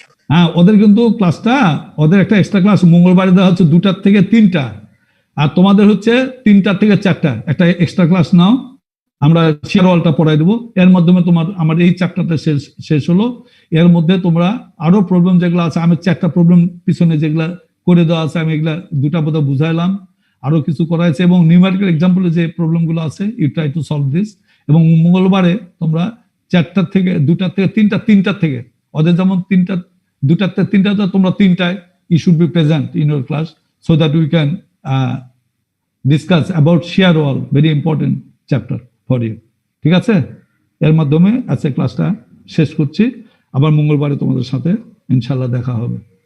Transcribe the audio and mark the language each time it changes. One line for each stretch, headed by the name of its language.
Bangla: হ্যাঁ, ওদের কিন্তু ক্লাসটা, ওদের একটা এক্সট্রা ক্লাস মঙ্গলবারে দেওয়া হচ্ছে 2টা থেকে 3টা, আর তোমাদের হচ্ছে 3টা থেকে 4টা একটা এক্সট্রা ক্লাস নাও, আমরা শেয়ার ওয়ালটা পড়াই দেবো। এর মাধ্যমে তোমার আমার এই চ্যাপ্টারটা শেষ হলো। এর মধ্যে তোমরা আরো প্রবলেম যেগুলো আছে, আমি 4টা প্রবলেম পিছনে যেগুলা করে দেওয়া আছে, আমি এগুলা 2টা বোধ বুঝাইলাম, আরো কিছু করা হয়েছে, এবং নিউমেরিক্যাল এক্সাম্পলে যে প্রবলেমগুলো আছে
English: You try to solve this.
Bangla: এবং মঙ্গলবারে তোমরা 4টা থেকে 2টা থেকে 3টা থেকে, ওদের যেমন 2টা থেকে 3টা, তোমরা 3টায়
English: you should be present in your class so that we can discuss about shear wall, very important chapter for you.
Bangla: ঠিক আছে? এর মাধ্যমে আজকে ক্লাসটা শেষ করছি, আবার মঙ্গলবারে তোমাদের সাথে ইনশাআল্লাহ দেখা হবে।